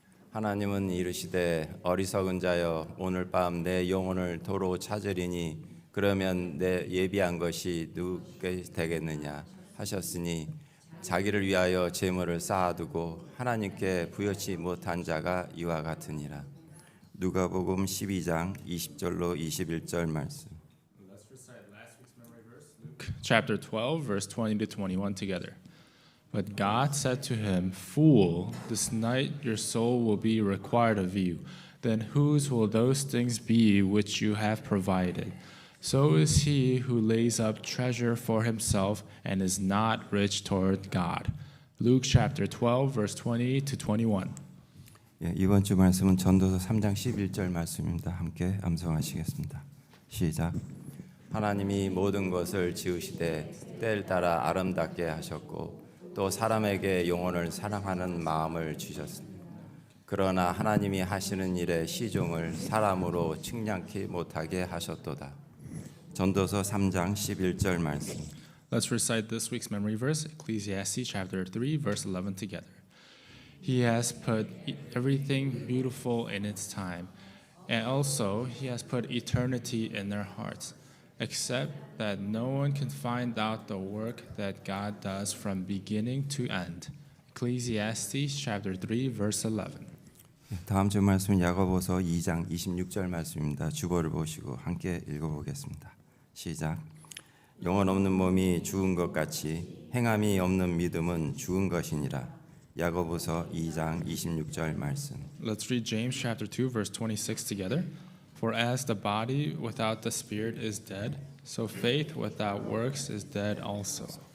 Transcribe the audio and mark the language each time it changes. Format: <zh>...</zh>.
<ko>하나님은 이르시되 어리석은 자여 오늘 밤 내 영혼을 도로 찾으리니 그러면 내 예비한 것이 누구께 되겠느냐 하셨으니 자기를 위하여 재물을 쌓아두고 하나님께 부여치 못한 자가 이와 같으니라. 누가복음 12장 20절로 21절 말씀.</ko> <en>Chapter 12, verse 20 to 21 together. But God said to him, Fool, this night your soul will be required of you. Then whose will those things be which you have provided? So is he who lays up treasure for himself and is not rich toward God. Luke chapter 12, verse 20 to 21.</en> <ko>예, 이번 주 말씀은 전도서 3장 11절 말씀입니다. 함께 암송하시겠습니다. 시작. 하나님이 모든 것을 지으시되 때를 따라 아름답게 하셨고 또 사람에게 영혼을 사랑하는 마음을 주셨습니다. 그러나 하나님이 하시는 일의 시종을 사람으로 측량케 못하게 하셨도다. 전도서 3장 11절 말씀.</ko> <en>Let's recite this week's memory verse, Ecclesiastes chapter 3, verse 11 together. He has put everything beautiful in its time, and also he has put eternity in their hearts, except that no one can find out the work that God does from beginning to end. Ecclesiastes chapter 3, verse 11.</en> <ko>다음 주 말씀은 야고보서 2장 26절 말씀입니다. 주보를 보시고 함께 읽어보겠습니다. 시작. 영혼 없는 몸이 죽은 것 같이 행함이 없는 믿음은 죽은 것이니라. 야고보서 2장 26절 말씀.</ko> <en>Let's read James chapter 2, verse 26 together. For as the body without the spirit is dead, so faith without works is dead also.</en>